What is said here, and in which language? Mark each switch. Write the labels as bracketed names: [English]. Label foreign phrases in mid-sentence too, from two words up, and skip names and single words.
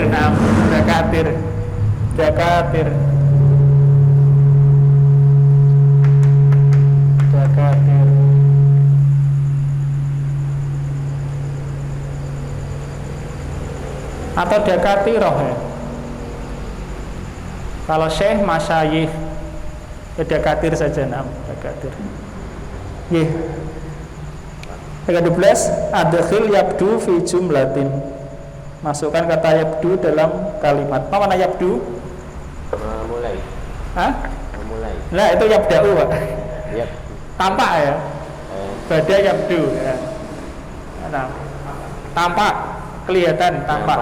[Arabic] دكاترة. دكاترة. Atau dakatiroh ya. [Indonesian] Kalau [Arabic] شيخ مشايخ [Indonesian] ya dakatir saja. [Arabic] Dakatir. Nggih. 12 أدخل يبدو في جملة. [Indonesian] Masukkan kata yabdu dalam kalimat. Apa mana yabdu? Memulai. Hah? Memulai. Nah, itu yabda'u, Pak. Yap. Tampak ya. [Arabic] بدا يبدو [Indonesian] ya. Nah, tampak, kelihatan, tampak.